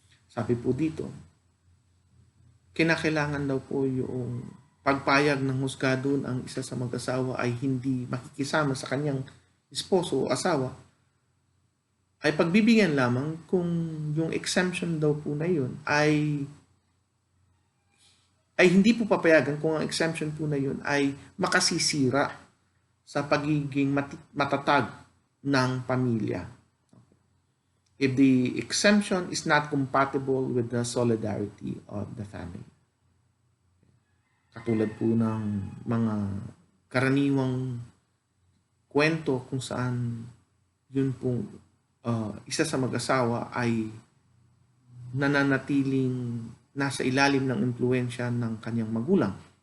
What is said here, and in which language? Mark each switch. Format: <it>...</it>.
<tl>Sabi po dito, kinakailangan daw po yung pagpayag ng husgado ang isa sa mag-asawa ay hindi makikisama sa kanyang esposo o asawa ay pagbibigyan lamang kung yung exemption daw po na yun ay hindi po papayagan kung ang exemption po na yun ay makasisira sa pagiging matatag ng pamilya.</tl> <en>If the exemption is not compatible with the solidarity of the family.</en> <tl>Katulad po ng mga karaniwang kwento kung saan yun pong isa sa mag-asawa ay nananatiling nasa ilalim ng impluensya ng kanyang magulang.</tl>